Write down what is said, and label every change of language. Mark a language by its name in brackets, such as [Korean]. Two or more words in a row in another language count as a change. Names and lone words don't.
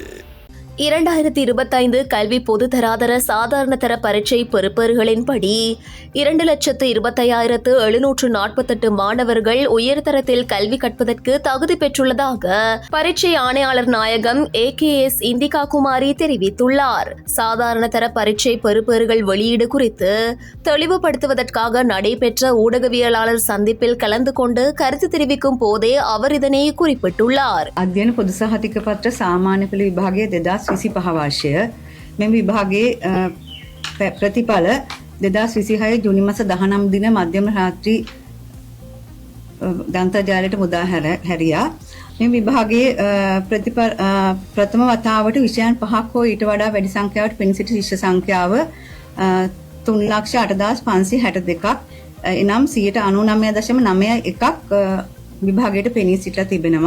[Tamil] 2025 கல்வி பொதுதராதர சாதாரண தர பரீட்சை பெறுபேறுகளின்படி 2,25,748 மாணவர்கள் உயர்தரத்தில் கல்வி கற்பதற்கு தகுதி பெற்றுள்ளதாக பரீட்சை ஆணையாளர் நாயகம் AKS இந்திகா குமாரி தெரிவித்துள்ளார். சாதாரண தர பரீட்சை பெறுபேறுகள் வெளியீடு குறித்து தெளிவுபடுத்துவதற்காக நடைபெற்ற ஊடகவியலாளர் சந்திப்பில் கலந்து கொண்டு கருத்து தெரிவிக்கும் போதே அவர் இதனை குறிப்பிட்டுள்ளார். [Sinhala] අධ්‍යයන පොදු සහතික පත්‍ර සාමාන්‍ය පෙළ විභාගයේ 2025 වර්ෂය මෙම විභාගයේ ප්‍රතිඵල 2026 ජූනි මාස 19 දින මධ්‍යම රාත්‍රී දන්තජාලයට මුදා හැරියා. මේ විභාගයේ ප්‍රථම වතාවට විෂයන් 5ක් හෝ ඊට වඩා වැඩි සංඛ්‍යාවට පෙනී සිටි ශිෂ්‍ය සංඛ්‍යාව 3,08,562ක් එනම් 99.91ක් විභාගයට පෙනී සිටලා තිබෙනවා.